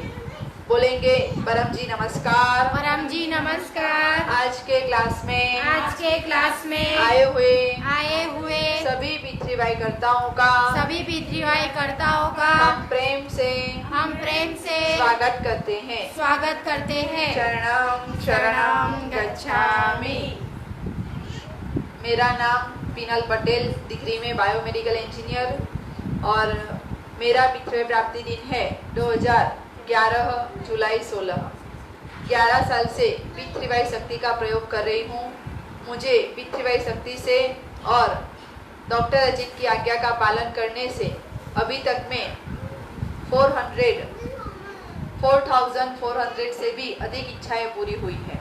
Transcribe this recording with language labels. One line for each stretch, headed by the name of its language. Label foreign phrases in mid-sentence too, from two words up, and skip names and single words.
Hindi: बोलेंगे परम जी नमस्कार। परम जी नमस्कार। आज के क्लास में आए हुए सभी P3Y कर्ताओं का हम प्रेम से स्वागत करते हैं।
Pali: शरणम शरणम गच्छामि।
Hindi: मेरा नाम पीनल पटेल, डिग्री में
English: biomedical engineer,
Hindi: और मेरा P3Y प्राप्ति दिन है 2011 जुलाई 16। 11 साल से P3Y शक्ति का प्रयोग कर रही हूँ। मुझे P3Y शक्ति से और डॉक्टर अजीत की आज्ञा का पालन करने से अभी तक में 4400 से भी अधिक इच्छाएं पूरी हुई है।